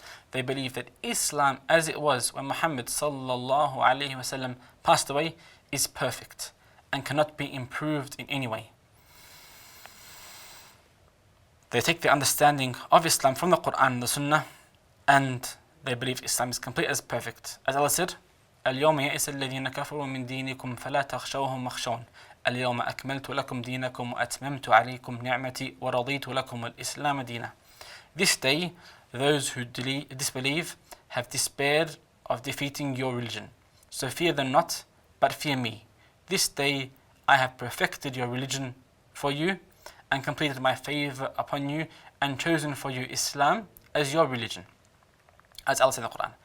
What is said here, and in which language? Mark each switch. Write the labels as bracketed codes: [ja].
[en] They believe that Islam as it was when Muhammad sallallahu alaihi wasallam passed away is perfect and cannot be improved in any way. They take the understanding of Islam from the Quran and the Sunnah, and they believe Islam is complete as perfect. As Allah said, [ar] اليوم يئس الذين كفروا من دينكم فلا تخشوهم واخشون اليوم أكملت لكم دينكم وأتممت عليكم نعمتي ورضيت لكم الإسلام دينا. [en] This day, those who disbelieve have despaired of defeating your religion. So fear them not, but fear me. This day I have perfected your religion for you and completed my favor upon you and chosen for you Islam as your religion. As Allah said in the Quran.